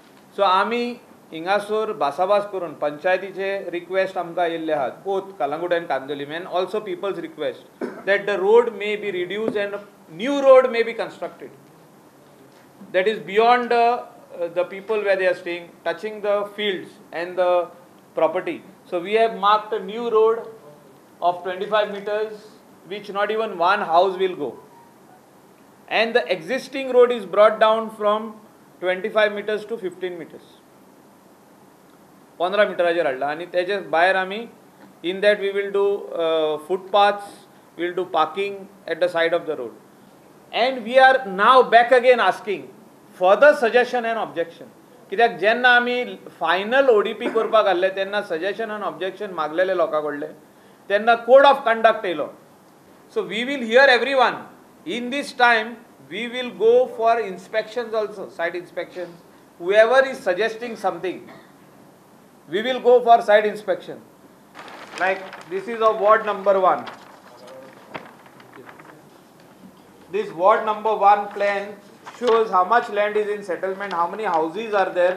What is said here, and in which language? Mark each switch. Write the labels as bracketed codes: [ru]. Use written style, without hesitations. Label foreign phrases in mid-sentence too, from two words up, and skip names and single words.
[kok] सो आमी हिंगासोर भासाभास करून पंचायतीचे रिक्वेस्ट आमकां येयल्ले आहात [en] both Calangute and Candolim and also people's request that the road may be reduced and new road may be constructed that is beyond the people where they are staying, touching the fields and the property. So we have marked a new road of 25 meters which not even one house will go, and the existing road is brought down from 25 meters to 15 meters, [kok] 15 मिटराचेर हाडला. आनी तेजे भायर आमी [en] in that we will do footpaths, we will do parking at the side of the road, and we are now back again asking further suggestion and objection. [kok] कित्याक जेन्ना आमी फायनल ओडीपी करपाक घाल्ले तेन्ना सजेशन आनी ऑब्जेक्शन मागलेले लोकां कडले तेन्ना [en] code of conduct [kok] येयलो. [en] So we will hear everyone. In this time we will go for inspections also, site inspections. whoever is suggesting something we will go for site inspection. Like this is of ward number 1. This ward number 1 plan shows how much land is in settlement, how many houses are there.